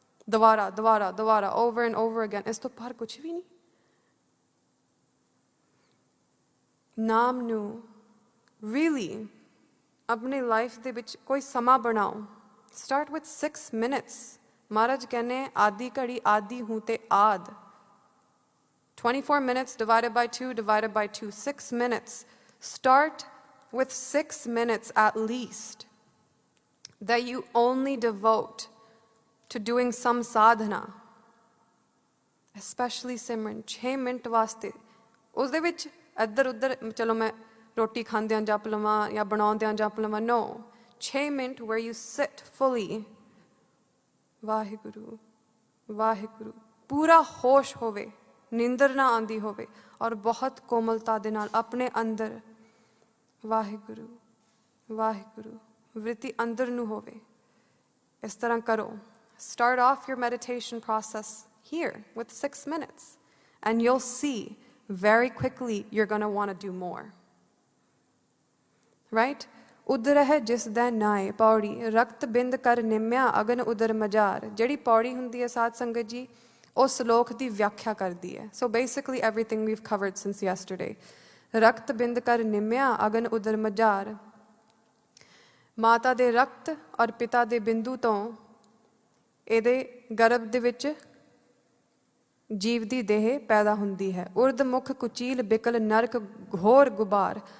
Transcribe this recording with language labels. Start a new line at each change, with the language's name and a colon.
Punjabi: ਦੁਬਾਰਾ ਦੁਬਾਰਾ ਦੁਬਾਰਾ,
English: Over and over again.
Punjabi: ਇਸ ਤੋਂ ਬਾਹਰ ਕੁਛ ਵੀ ਨਹੀਂ। ਨਾਮ ਨੂੰ ਰੀਅਲੀ ਆਪਣੀ ਲਾਈਫ ਦੇ ਵਿੱਚ ਕੋਈ ਸਮਾਂ ਬਣਾਓ।
English: Start with 6 minutes।
Punjabi: ਮਹਾਰਾਜ ਕਹਿੰਦੇ ਆਦੀ ਘੜੀ ਆਦੀ ਹੂੰ ਤੇ ਆਦ।
English: 24 minutes divided by 2 divided by 2, 6 minutes. Start with 6 minutes at least that you only devote to doing some sadhana, especially Simran।
Punjabi: 6 minute ਵਾਸਤੇ ਉਸਦੇ ਵਿੱਚ ਇੱਧਰ ਉੱਧਰ, ਚਲੋ ਮੈਂ ਰੋਟੀ ਖਾਂਦਿਆਂ ਜਪ ਲਵਾਂ ਜਾਂ ਬਣਾਉਂਦਿਆਂ ਜਪ ਲਵਾਂ, ਨੋ। 6 minute
English: where you sit fully,
Punjabi: Waheguru Waheguru, ਪੂਰਾ ਹੋਸ਼ ਹੋਵੇ, ਨੀਂਦਰ ਨਾ ਆਉਂਦੀ ਹੋਵੇ, ਔਰ ਬਹੁਤ ਕੋਮਲਤਾ ਦੇ ਨਾਲ ਆਪਣੇ ਅੰਦਰ ਵਾਹਿਗੁਰੂ ਵਾਹਿਗੁਰੂ ਵ੍ਰਿਤੀ ਅੰਦਰ ਨੂੰ ਹੋਵੇ। ਇਸ ਤਰ੍ਹਾਂ ਕਰੋ।
English: Start off your meditation process here with 6 minutes, and you'll see very quickly you're going to want to do more. Right?
Punjabi: ਉਦਰ ਹੈ ਜਿਸ ਦਾ ਨਾਏ ਪੌੜੀ, ਰਕਤ ਬਿੰਦ ਕਰ ਨਿਮਿਆ ਅਗਨ ਉਦਰ ਮਜਾਰ। ਜਿਹੜੀ ਪੌੜੀ ਹੁੰਦੀ ਹੈ ਸਾਧ ਸੰਗਤ ਜੀ, ਉਹ ਸ਼ਲੋਕ ਦੀ ਵਿਆਖਿਆ ਕਰਦੀ ਹੈ।
English: So basically everything we've covered since yesterday.
Punjabi: ਰਕਤ ਬਿੰਦ ਕਰ ਨਿਮਿਆ ਅਗਨ ਉਦਰ ਮਜਾਰ। ਮਾਤਾ ਦੇ ਰਕਤ ਔਰ ਪਿਤਾ ਦੇ ਬਿੰਦੂ ਤੋਂ ਇਹਦੇ ਗਰਭ ਦੇ ਵਿੱਚ ਜੀਵ ਦੀ ਦੇਹ ਪੈਦਾ ਹੁੰਦੀ ਹੈ। ਉਰਦ ਮੁਖ ਕੁਚੀਲ ਬਿਕਲ ਨਰਕ ਘੋਰ ਗੁਬਾਰ।